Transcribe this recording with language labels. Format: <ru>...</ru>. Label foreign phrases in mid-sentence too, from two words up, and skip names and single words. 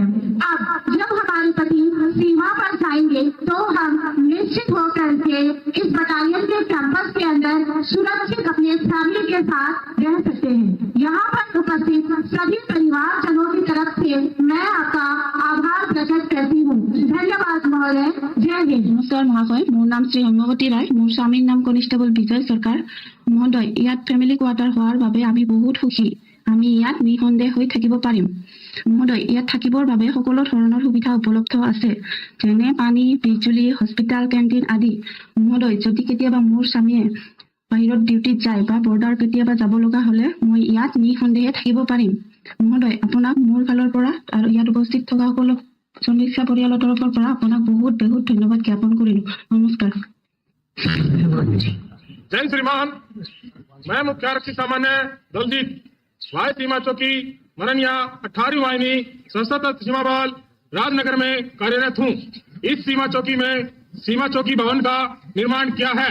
<hi>अब जब हमारे पति सीमा पर जाएंगे तो हम निश्चित होकर के इस बटालियन के कैंपस के अंदर सुरक्षित अपने फैमिली के साथ रह सकते हैं। यहाँ पर उपस्थित सभी परिवारजनों की तरफ से मैं आपका आभार प्रकट करती हूँ। धन्यवाद महोदय। जय हिंद।</hi> <as>নমস্কাৰ মহাশয়, মোৰ নাম শ্ৰী হেমৱতী ৰায়, মোৰ স্বামীৰ নাম কনিষ্টেবল বিজয় সৰকাৰ। महोदय, ইয়াত ফ্যামিলি কোৱাৰ্টাৰ হোৱাৰ বাবে আমি বহুত সুখী। আমি ইয়াত নিঃসন্দেহ হৈ থাকিব পাৰিম। মহোদয়, ইয়াত থাকিবৰ বাবে সকলো ধৰণৰ সুবিধা উপলব্ধ আছে, যেনে পানী, বিজুলী, হস্পিটেল, কেণ্টিন আদি। মহোদয়, যদি কেতিয়াবা মোৰ স্বামীয়ে বাহিৰত ডিউটিত যায় বা বৰ্ডাৰ কেতিয়াবা যাব লগা হ'লে মই ইয়াত নিঃসন্দেহে থাকিব পাৰিম। মহোদয়, আপোনাক মোৰ ফালৰ পৰা আৰু ইয়াত উপস্থিত থকা সকলো সদস্য পৰিয়ালৰ তৰফৰ পৰা আপোনাক বহুত বহুত ধন্যবাদ জ্ঞাপন কৰিলো। নমস্কাৰ।</as> <hi>जय श्रीमान, मैं मुख्य आरक्षी सामान्य दलजीत वाय सीमा चौकी मरनिया 18वीं वाहिनी सशस्त्र सीमा बल राजनगर में कार्यरत हूँ। इस सीमा चौकी में सीमा चौकी भवन का निर्माण किया है।</hi>